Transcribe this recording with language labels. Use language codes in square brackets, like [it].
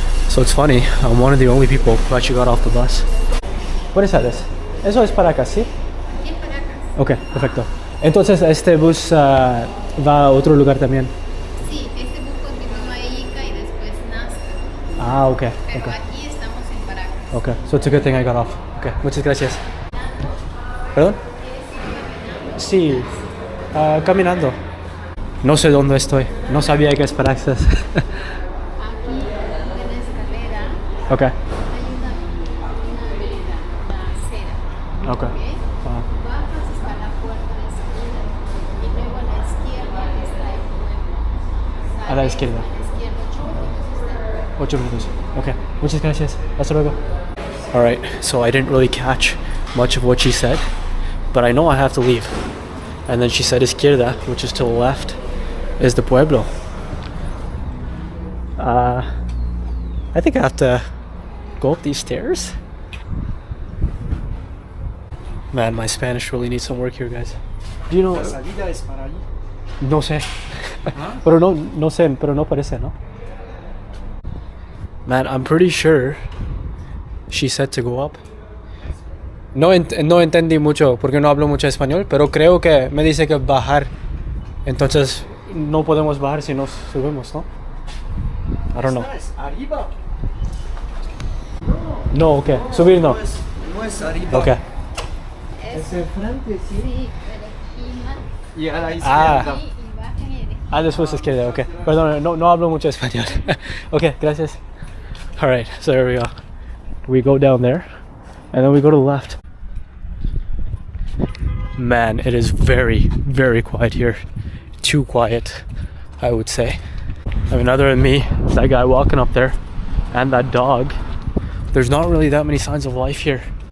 [en] So it's funny, I'm one of the only people who actually got off the bus. [es] Buenas tardes. Eso es para acá, ¿sí? Sí, para acá. Ok, perfecto. Entonces, ¿este bus va a otro lugar también? Sí, este bus continúa a Ica y después Nazca. Ah, ok. Pero okay. aquí estamos en Paracas. [en] Ok, so it's a good thing I got off. [es] Ok, muchas gracias. ¿Perdón? Sí, caminando. No sé dónde estoy. No sabía que es Paracas. Aquí en la escalera Ok. hay una vereda, una acera. Ok. Bajas hasta la puerta de salida y luego a la izquierda está el pueblo. A la izquierda. A la izquierda 8 minutos está el pueblo. 8 minutos. Ok, muchas gracias. Hasta luego. [en] Alright, so I didn't really catch much of what she said, but I know I have to leave. And then she said izquierda, which is to the left, is the pueblo. I think I have to go up these stairs. Man, my Spanish really needs some work here, guys. Do you know? [es] La salida es para allí. No sé. Huh? Pero no sé, pero no parece, ¿no? [en] Man, I'm pretty sure she said to go up. [es] No entendí mucho porque no hablo mucho español, pero creo que me dice que bajar. Entonces no podemos bajar si nos subimos, ¿no? [en] I don't know. [es] Esta es arriba. No, okay. Subir no. No es arriba. Okay. Es enfrente, sí. Sí, pero aquí más. Y a la Ah. izquierda. Sí, y bajan y después. Ah, después izquierda, okay. Perdón, no hablo mucho español. [en] Okay, gracias. Alright, so there we go. We go down there, and then we go to the left. Man, it is very, very quiet here. Too quiet, I would say. I mean, other than me, that guy walking up there, and that dog, there's not really that many signs of life here.